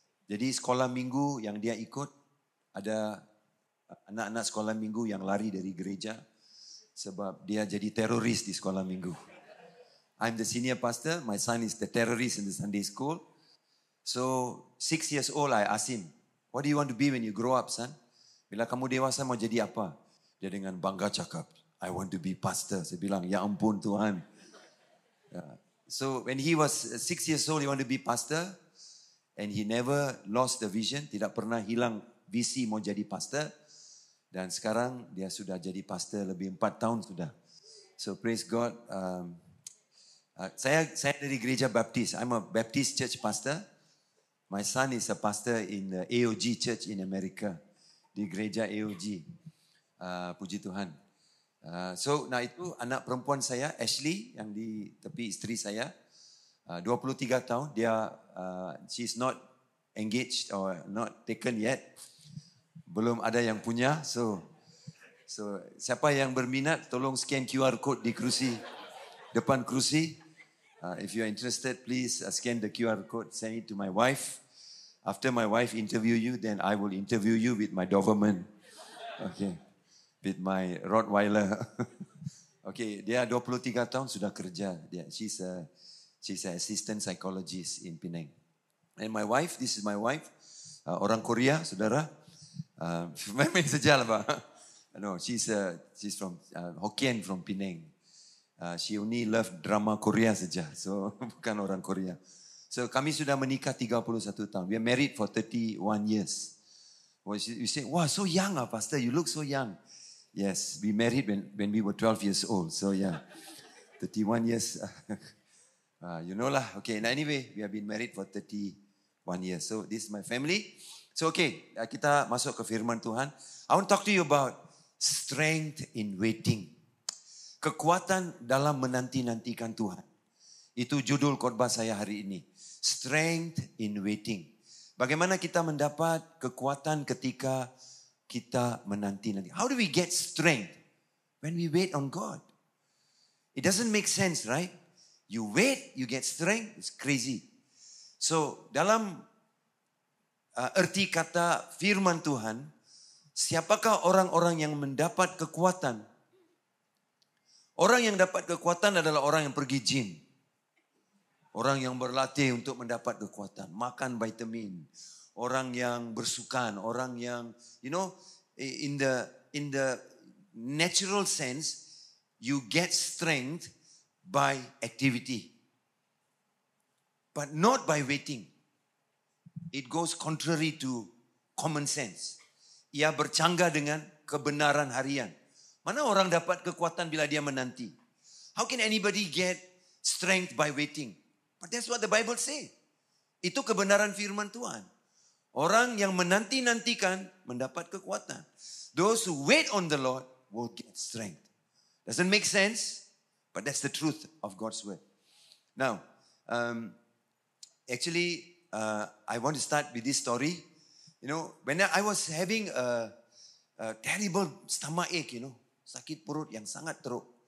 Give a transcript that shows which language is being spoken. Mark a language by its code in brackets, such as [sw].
[ms] Jadi sekolah minggu yang dia ikut, ada anak-anak sekolah minggu yang lari dari gereja sebab dia jadi teroris di sekolah minggu. [en] I'm the senior pastor, my son is the terrorist in the Sunday school. So 6 years old, I asked him, what do you want to be when you grow up, son? [ms] Bila kamu dewasa mau jadi apa? Dia dengan bangga cakap, [en] I want to be pastor. [ms] Saya bilang, ya ampun Tuhan. [en] So when he was 6 years old, he wanted to be pastor. And he never lost the vision. [ms] Tidak pernah hilang visi mau jadi pastor. Dan sekarang dia sudah jadi pastor lebih 4 tahun sudah. [en] So praise God. [ms] Saya dari gereja Baptis. [en] I'm a Baptist church pastor. My son is a pastor in the AOG church in America. [ms] Di gereja AOG. Puji Tuhan. Nah itu anak perempuan saya, Ashley, yang di tepi istri saya. 23 tahun, dia [en] she's not engaged or not taken yet. [ms] Belum ada yang punya. So siapa yang berminat, tolong scan QR code di kerusi, depan kerusi. [en] If you are interested, please scan the QR code, send it to my wife. After my wife interview you, then I will interview you with my Doberman. Okay. With my Rottweiler. [ms] Okay, dia 23 tahun sudah kerja. [en] She's an assistant psychologist in Penang. And my wife, this is my wife, [ms] orang Korea, saudara. Memang saja lah, Pak. [en] No, she's from Hokkien from Penang. She only love drama Korea saja, so [ms] bukan orang Korea. So kami sudah menikah 31 tahun. [en] We are married for 31 years. You say, wow, so young, Pastor. You look so young. Yes, we married when we were 12 years old. So yeah, 31 years. You know lah. Okay, now anyway, we have been married for 31 years. So this is my family. So okay, [ms] kita masuk ke firman Tuhan. [en] I want to talk to you about strength in waiting. [ms] Kekuatan dalam menanti-nantikan Tuhan. Itu judul khotbah saya hari ini. [en] Strength in waiting. [ms] Bagaimana kita mendapat kekuatan ketika kita menanti-nanti. [en] How do we get strength when we wait on God? It doesn't make sense, right? You wait, you get strength. It's crazy. [ms] So dalam erti kata firman Tuhan, siapakah orang-orang yang mendapat kekuatan? Orang yang dapat kekuatan adalah orang yang pergi gym. Orang yang berlatih untuk mendapat kekuatan. Makan vitamin. Orang yang bersukan. Orang yang, [en] you know, in the natural sense, you get strength by activity. But not by waiting. It goes contrary to common sense. [ms] Ia bercanggah dengan kebenaran harian. Mana orang dapat kekuatan bila dia menanti? [en] How can anybody get strength by waiting? But that's what the Bible say. [ms] Itu kebenaran firman Tuhan. Orang yang menanti-nantikan mendapat kekuatan. [en] Those who wait on the Lord will get strength. Doesn't make sense, but that's the truth of God's word. Now, actually, I want to start with this story. You know, when I was having a terrible stomach ache, you know, [ms] sakit perut yang sangat teruk.